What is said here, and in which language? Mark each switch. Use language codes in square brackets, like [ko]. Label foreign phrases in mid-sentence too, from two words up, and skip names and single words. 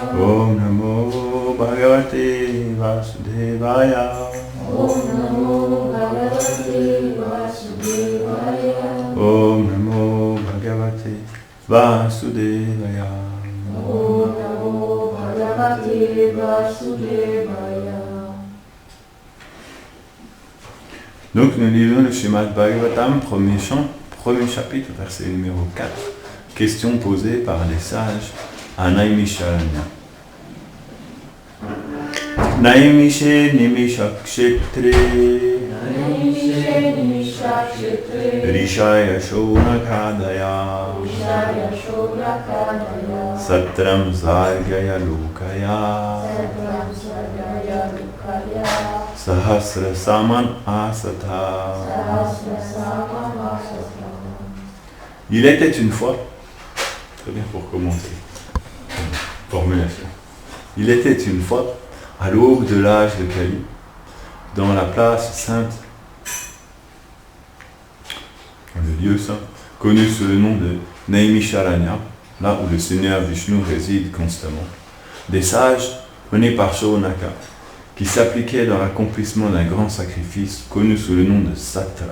[sa] Om Namo Bhagavate Vasudevaya. Om Namo Bhagavate Vasudevaya. Om Namo Bhagavate Vasudevaya. Om Namo Bhagavate Vasudevaya. [fr] Donc nous lisons le Srimad Bhagavatam, premier chapitre, verset numéro 4. Question posée par les sages à Naimisharanya. [sa] Naimishe Nimishakshetre Rishaya Shonakadaya Satram Zargaya Lokaya Sahasra Saman Asatha. [fr] Il était une fois, très bien pour commencer, formulation. Il était une fois, à l'aube de l'âge de Kali, dans la place sainte, le lieu saint, connu sous le nom de Naimisharanya, là où le Seigneur Vishnu réside constamment, des sages menés par Shaunaka, qui s'appliquaient dans l'accomplissement d'un grand sacrifice connu sous le nom de Satra.